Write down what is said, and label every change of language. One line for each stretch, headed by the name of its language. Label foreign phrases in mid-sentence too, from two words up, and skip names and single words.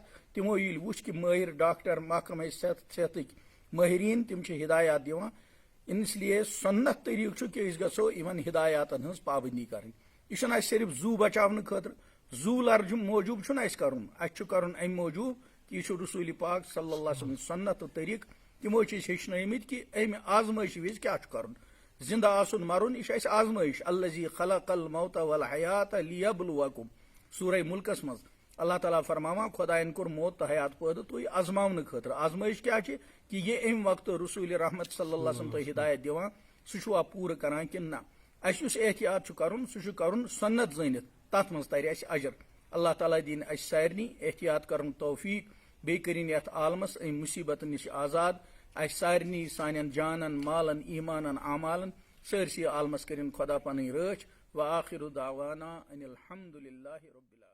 Kashmiri: तमो ये वुच कि माहिर डॉक्टर महकमा सेहत माहरीन तम हिदायत दिवान, इसलिए सुन्नत तरीक कि गो इन हिदायतन हज पाबंदी कर। यह सिर्फ जू बचाने खतर जू लर्ज मौजूब कर अम मौजूब कि यह रसूल पाक
Arabic: صلى الله عليه وسلم
Kashmiri: सुन्नत तरीक तमो हेचनमित कि अम आजमाइश विज क्या कर जिंदा आसन मरुन यह आजमाइश।
Arabic: الذي خلق الموت والحياة ليبلوكم
Kashmiri: सूरह मुल्कस मज अल्लाह ताला फरमावान खुदायन कोर मौत तो हयात पैदा तुम आजमावन खतर। आजमाइश क्या कि यह अम वक्त रसूल रहमत
Arabic: صلى الله عليه وسلم
Kashmiri: हिदायत दिवान सह पूर करान कि ना अस एहतियात कर सह सुन्नत जनित तथ मज तर अजर। अल्लाह ताला दिन सारनी एहतियात कर तौफीक बे करिन यथ आलमस अम मुसीबत निश आजाद सारनी सान जानन मालन ईमानन आमालन सरसी आलमस करिन खुदा पन रच
Arabic: وآخر دعوانا أن الحمد لله رب العالمين.